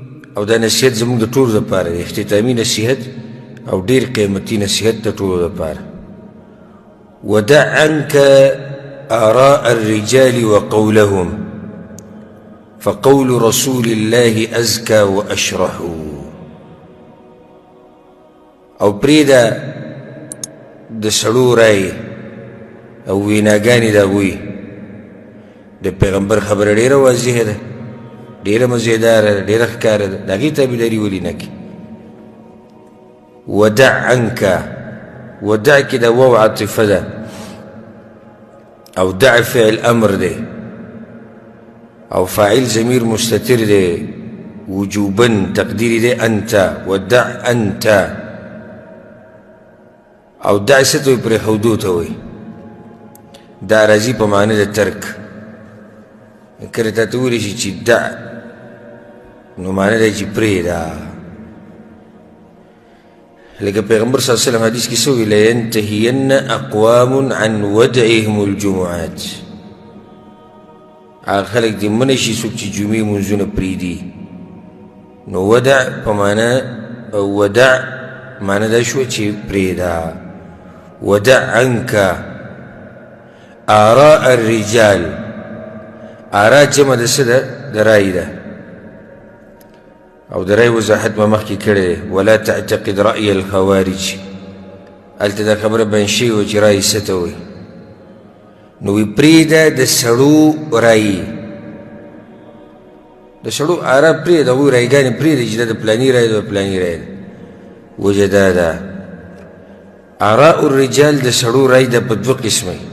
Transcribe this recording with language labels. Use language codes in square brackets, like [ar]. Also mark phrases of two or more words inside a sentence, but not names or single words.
[ps] او دا نصیحت زمونږ د ټولو دپاره دی اختتامي نصیحت او ډېر قیمتي نصیحت د ټولو دپاره [ar] ودع عنك آراء الرجال وقولهم فقول رسول الله أزكى وأشرح [ps] او پریدا د سړو رای او ویناګانې د هغوی د پیغمبر خبره ډېره واضحه ده ډېره مزیداره ده ډېره ښکاره ده د هغې تابعداري ولې نه کړي [ar] ودع عنك [ps] ودع کې د واو عاطفه ده او دع فعل امر ده او فاعل ضمیر مستتر ده وجوبا تقدیری ده انت ودع انت او دع څه ته وایي پرېښودو ته وایي دا راځي په معنی د ترک کله تا ته وویلی شي چې دع نو معنی دی چې پرېږده لکه پیغمبر صلی الله علیه وسلم حدیث کې څه وایي [ar] لینتهین اقوام عن ودعهم الجمعات [ps] هغه خلک دې منع شي څوک چې جمعې لمونځونه پرېږدي نو ودع په معنی ودع معنی دا شوه چې پرېږده [ar] ودع عنك آراء الرجال [ps] آراء جمع د څه ده د رای ده او د رای وضاحت ما مخکې کړی دی [ar] ولا تعتقد رأي الخوارج [ps] هلته دا خبره بیان شوې وه چې رای څه ته وایي نو وی پرېږده د سړو رایي د سړو آراء پرېږده هغوی رایګانې پرېږده چې دا د پلاني رای ده د پلاني رای ده وجه دا ده [ar] آراء الرجال [ps] د سړو رای ده په دوه قسمه